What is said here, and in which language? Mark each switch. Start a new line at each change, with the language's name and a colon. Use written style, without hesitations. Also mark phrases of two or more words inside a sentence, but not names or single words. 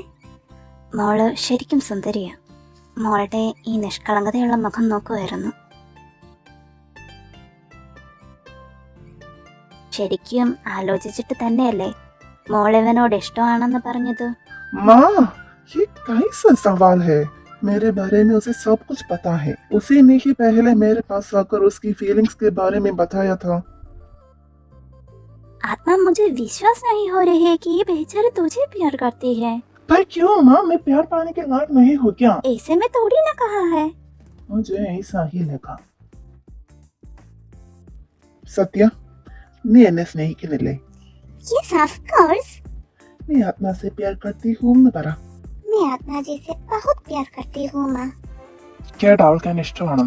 Malayalam: മോള് ശരിക്കും സുന്ദരിയാ. മോളുടെ ഈ നിഷ്കളങ്കതയുള്ള മുഖം നോക്കുമായിരുന്നു. ശരിക്കും ആലോചിച്ചിട്ട് തന്നെയല്ലേ മോളിവനോട് ഇഷ്ടമാണെന്ന് പറഞ്ഞത്? മാ,
Hindi: ये कैसा सवाल है? मेरे बारे में उसे सब कुछ पता है. उसी ने ही पहले मेरे पास आकर उसकी फीलिंग्स के बारे में बताया था. आत्मा, मुझे विश्वास नहीं हो रही है कि ये बेचारी तुझे प्यार करती है. पर क्यों माँ, मैं प्यार पाने के लायक नहीं हूँ क्या? ऐसे में थोड़ी ना कहा है. मुझे ऐसा ही लगा. सत्या,
Malayalam: നീ എന്നെ സ്നേഹിക്കുന്നില്ലേ?
English: Yes, of course.
Malayalam: നീ ആത്മാ
Hindi: से प्यार करती हूँ
Malayalam: എന്ന് പറ.
Hindi: मैं आत्मा जी से बहुत प्यार करती हूँ माँ.
Malayalam: കേട്ട അവൾക്ക് എന്നെ ഇഷ്ടമാണെന്ന്.